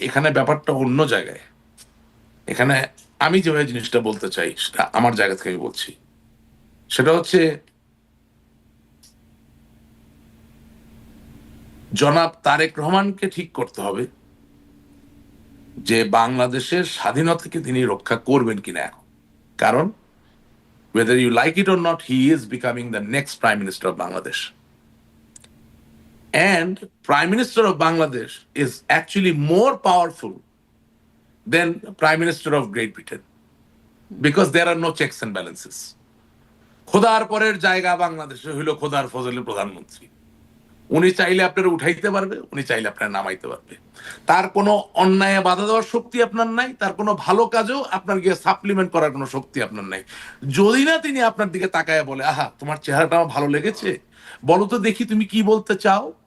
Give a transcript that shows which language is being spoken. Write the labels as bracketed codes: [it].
[bn] এখানে ব্যাপারটা অন্য জায়গায়। এখানে আমি যেভাবে জিনিসটা বলতে চাই, সেটা আমার জায়গা থেকে আমি বলছি। সেটা হচ্ছে, জনাব তারেক রহমানকে ঠিক করতে হবে যে বাংলাদেশের স্বাধীনতাকে তিনি রক্ষা করবেন কিনা এখন। [en] কারণ whether you like it or not, he is becoming the next Prime Minister of Bangladesh. And Prime Minister of Bangladesh is actually more powerful than Prime Minister of Great Britain, because there are no checks and balances. [bn] খোদার পরের জায়গা বাংলাদেশে হইল খোদার ফজলে প্রধানমন্ত্রী। উনি চাইলে আপনার উঠাইতে পারবে, উনি চাইলে আপনার নামাইতে পারবে। তার কোনো অন্যায় বাধা দেওয়ার শক্তি আপনার নাই, তার কোনো ভালো কাজেও আপনার গিয়ে সাপ্লিমেন্ট করার কোনো শক্তি আপনার নাই। যদি না তিনি আপনার দিকে তাকায় বলে, আহা তোমার চেহারাটা আমার ভালো লেগেছে, বলো তো দেখি তুমি কি বলতে চাও।